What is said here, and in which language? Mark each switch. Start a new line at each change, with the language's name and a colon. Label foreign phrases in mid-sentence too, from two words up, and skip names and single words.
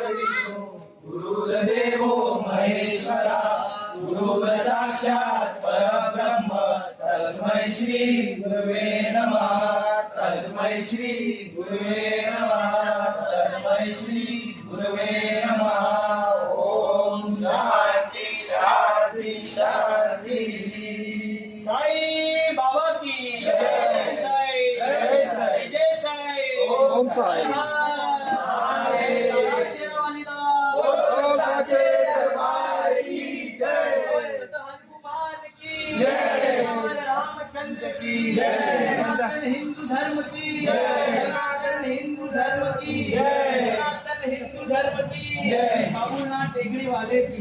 Sanskrit: विष्णू गुरुर्देवो महेश्वरा गुरुर साक्षात परब्रह्म तस्मै श्री गुरुवे नमः तस्मै श्री गुरुवे नमः तस्मै श्री गुरुवे नमः ओम शांती शांती शांती
Hindi: साई बाबा की जय साई जय साई. जय साई ओम साई.
Punjabi: शेरवाली दा
Hindi: ओम साचे दरबार की जय. हनुमान की जय. रामचंद्र की जय. सनातन हिंदू धर्म की जय. सनातन हिंदू धर्म की जय. सनातन हिंदू धर्म की जय. बाबूनाथ टेकड़ी वाले की